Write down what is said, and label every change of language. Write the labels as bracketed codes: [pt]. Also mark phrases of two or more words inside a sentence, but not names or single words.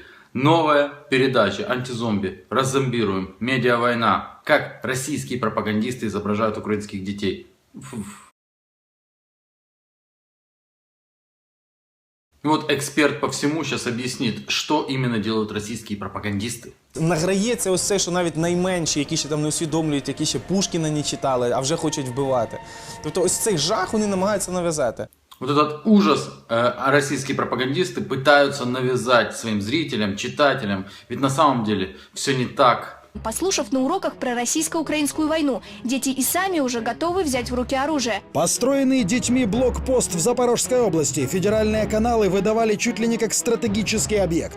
[ru] Новая передача «Антизомби». Раззомбируем. Медиавойна. Как российские пропагандисты изображают украинских детей. И вот эксперт по всему сейчас объяснит, что именно делают российские пропагандисты. [uk] Награється ось це, що навіть найменші, які ще там не усвідомлюють, які ще Пушкіна не читали, а вже хочуть вбивати. Тобто ось цей жах вони намагаються нав'язати. [ru] Вот этот ужас российские пропагандисты пытаются навязать своим зрителям, читателям. Ведь на самом деле все не так. Послушав на уроках про российско-украинскую войну, дети и сами уже готовы взять в руки оружие. Построенный детьми блокпост в Запорожской области федеральные каналы выдавали чуть ли не как стратегический объект.